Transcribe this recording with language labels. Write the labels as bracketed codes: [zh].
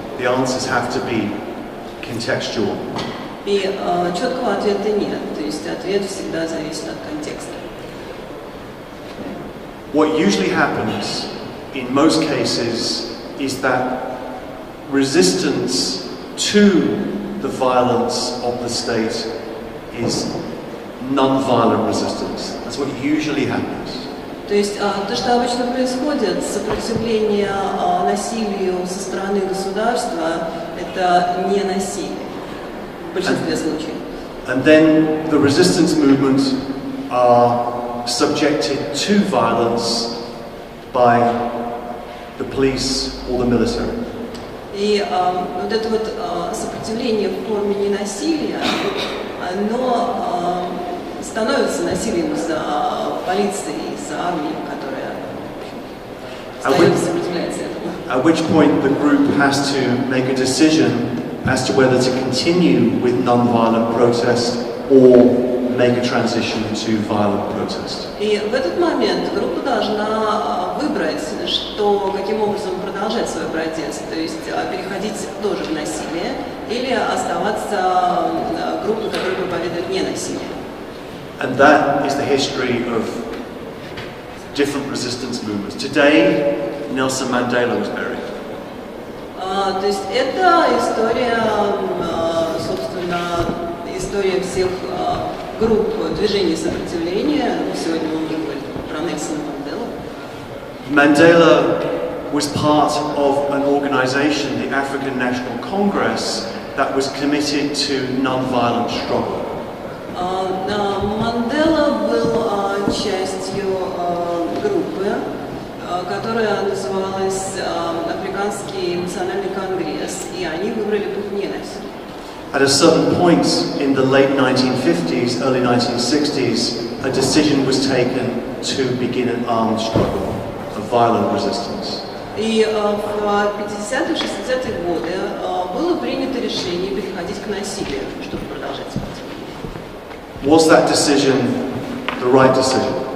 [en] The answers have to be contextual. [ru] И четкого ответа нет, то есть ответ всегда зависит от контекста. [en] What usually happens in most cases is that resistance to the violence of the state is non-violent resistance. That's what usually happens. [ru] То есть то, что обычно происходит, сопротивление насилию со стороны государства, это не насилие в большинстве случаев. [en] And then the resistance movements are subjected to violence by the police or the military. [ru] И вот это вот сопротивление в форме ненасилия, оно становится насилием за полицией, за армией, которая сопротивляется этому. [en] At which point the group has to make a decision as to whether to continue with non-violent protest or make a transition to violent protest. [ru] И в этот момент группа должна выбрать, каким образом продолжать свой протест, то есть переходить тоже в насилие или оставаться группой, которая проповедует ненасилие. [en] And that is the history of different resistance movements. Today, Nelson Mandela was buried. [ru] То есть это история, собственно, история всех групп движений сопротивления. Сегодня мы уже говорим про Нельсона Манделу. [en] Mandela was part of an organization, the African National Congress, that was committed to non-violent struggle. [ru] Мандела был частью группы, которая называлась Африканский национальный конгресс, и они выбрали путь ненасилия. [en] At a certain point in the late 1950s, early 1960s, a decision was taken to begin an armed struggle, a violent resistance. [ru] И в 50-е, 60-е годы было принято решение переходить к насилию, чтобы продолжать сопротивление. [en] Was that decision the right decision?